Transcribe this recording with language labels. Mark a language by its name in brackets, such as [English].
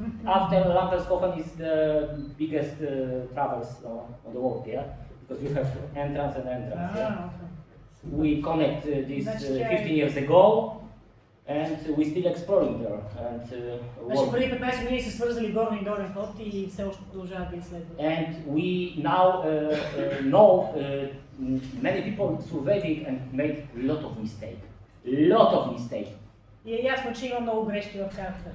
[English] after Lampershofen is the biggest travels on the world, yeah. Because you have entrance and entrance. Yeah? We connect this 15 years ago, and we still exploring there. And [Bulgarian] Значи преди 15 години се свързали горен и долен ход и все още продължават да изследват. [English] and we now know many people surveying and made lot of mistake. [Bulgarian] И е ясно, че има много грешки в картата.